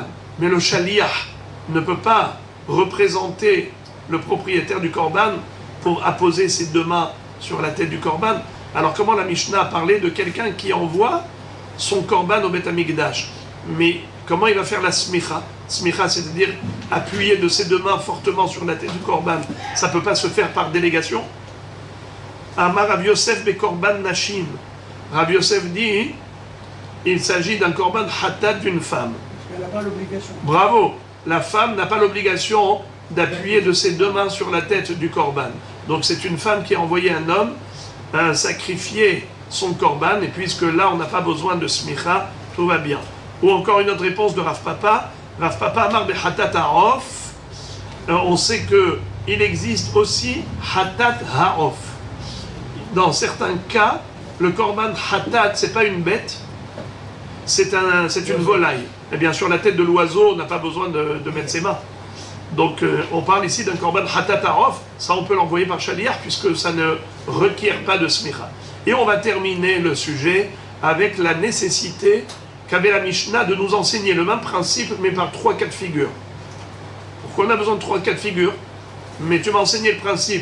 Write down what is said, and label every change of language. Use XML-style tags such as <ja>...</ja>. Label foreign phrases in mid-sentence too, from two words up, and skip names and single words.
<fr>Mais le shaliach ne peut pas représenter le propriétaire du korban pour apposer ses deux mains sur la tête du korban. Alors comment la Mishnah a parlé de quelqu'un qui envoie son korban au Beth Amikdash? Mais comment il va faire la smicha? Smicha, c'est-à-dire appuyer de ses deux mains fortement sur la tête du korban. Ça ne peut pas se faire par délégation.</fr> <he>אמר רב יוסף בקרבן נשים.</he> <fr>Rav Yosef dit il s'agit d'un</fr> <he>קרבן חטאת</he> <fr>d'une femme. Elle n'a pas l'obligation. Bravo, la femme n'a pas l'obligation d'appuyer de ses deux mains sur la tête du korban. Donc c'est une femme qui a envoyé un homme à sacrifier son korban, et puisque là on n'a pas besoin de smicha, tout va bien. Ou encore une autre réponse de Rav Papa.</fr> <he>רב פפא אמר בחטאת העוף.</he> <fr>On sait qu'il existe aussi</fr> <he>חטאת העוף.</he> <fr>Dans certains cas, le</fr> <he>קרבן חטאת,</he> <fr>c'est pas une bête, c'est une volaille. Et bien sûr, la tête de l'oiseau n'a pas besoin de mettre ses mains. Donc, on parle ici d'un</fr> <he>קרבן חטאת העוף.</he> <fr>Ça, on peut l'envoyer par shaliach, puisque ça ne requiert pas de smicha. Et on va terminer le sujet avec la nécessité qu'avait la Mishnah de nous enseigner le même principe, mais par 3 cas de figure. Pourquoi on a besoin de 3 cas de figure? Mais tu m'as enseigné le principe.</fr>